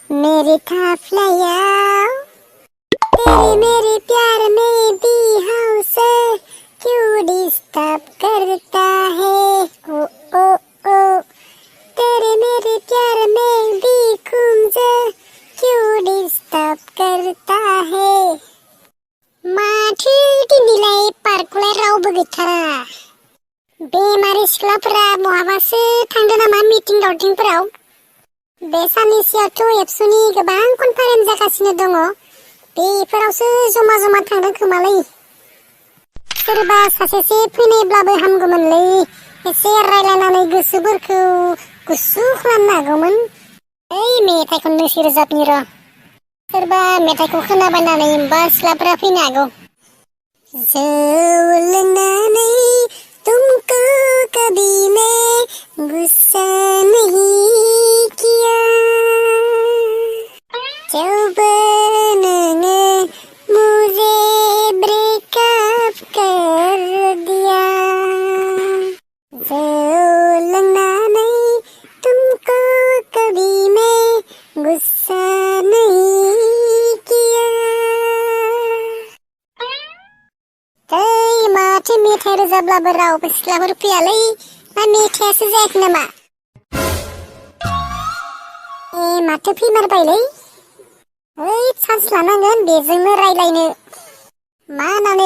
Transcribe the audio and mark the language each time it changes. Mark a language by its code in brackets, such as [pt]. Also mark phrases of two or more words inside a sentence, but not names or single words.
[hi] तेरे मेरे प्यार में भी हमसे क्यों डिस्टर्ब करता है ओ ओ ओ तेरे मेरे प्यार में भी मुझे क्यों डिस्टर्ब करता है [brx] माथो दिनैलाय पार्कखौलाय रावबो गैथारा बेमारि सिख्लाफोरा बहाबासो थांदों नामा मिटिं दावथिंफोराव बे साननैसोआवथ' एबसुनि गोबां कनफारेन्स जागासिनो दङ बेफोरावसो जमा जमा थांदों खोमालै सोरबा सासेसो फैनायब्लाबो हामगौमोनलै एसे रायलायनानै गोसोफोरखौ गुसु खालामनो हागौमोन ओइ मेथाइ खननोसै रोजाबनि र' सोरबा मेथाइखौ खोनाबायनानै होमबा सिख्लाफोरा फैनो हागौ जौ लोंनानै [hi] तुमको कभी मैं गुस्सा नहीं किया जब [brx] नोङो [hi] मुझे ब्रेकअप कर दिया [brx] जौ लोंनानै [hi] तुमको कभी मैं गुस्सा नहीं किया [brx] माथो मेथाइ रोजाबब्लाबो रावबो सिख्लाफोर फैयालै मा मेथाइयासो जायाखै नामा माथो फैमारबायलै ओइ चान्स लानांगोन बेजोंनो रायलायनो मा होननानै